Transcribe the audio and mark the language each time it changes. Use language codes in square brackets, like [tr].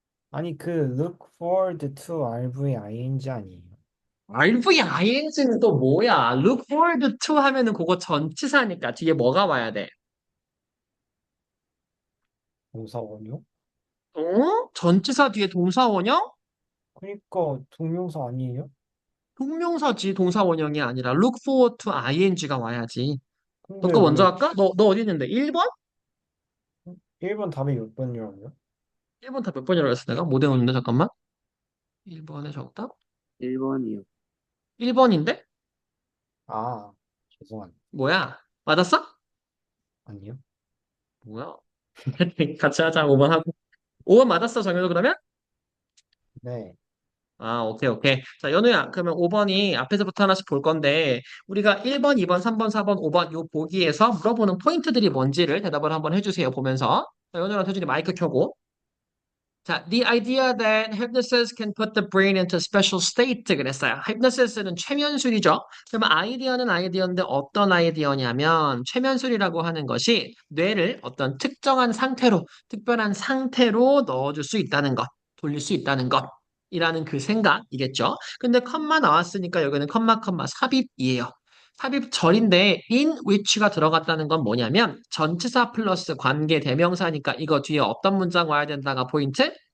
[ko] 아니 그 [en] look forward to RVING [ko] 아니에요? RVING는 또 뭐야? [en] Look forward to [ko] 하면은 그거 전치사니까 뒤에 뭐가 와야 돼? 동사원요? 전치사 뒤에 동사 원형? 그러니까 동명사 아니에요? 동명사지 동사 원형이 아니라 [en] look forward to ing [ko] 가 와야지. 너 근데 거 먼저 왜 할까? 너 어디 있는데? 1번? 1번 답이 몇 번이라고요? 1번 다 몇 번이라고 했어 내가? 못 외웠는데 잠깐만. 1번의 정답? 1번이요. 1번인데? 아, 죄송합니다. 뭐야? 맞았어? 아니요? 뭐야? 같이 하자. 5번 하고. 5번 맞았어, 정현우 그러면? 네. 오케이, 오케이. 자, 연우야, 그러면 5번이 앞에서부터 하나씩 볼 건데, 우리가 1번, 2번, 3번, 4번, 5번 요 보기에서 물어보는 포인트들이 뭔지를 대답을 한번 해주세요, 보면서. 자, 연우랑 태준이 마이크 켜고. [en] 자, the idea that hypnosis can put the brain into a special state [ko] 그랬어요. hypnosis는 최면술이죠. 그러면 아이디어는 아이디어인데 어떤 아이디어냐면 최면술이라고 하는 것이 뇌를 어떤 특정한 상태로, 특별한 상태로 넣어줄 수 있다는 것, 돌릴 수 있다는 것이라는 그 생각이겠죠. 근데 컴마 나왔으니까 여기는 컴마 삽입이에요. 삽입절인데 in which가 들어갔다는 건 뭐냐면 전치사 플러스 관계 대명사니까 이거 뒤에 어떤 문장 와야 된다가 포인트?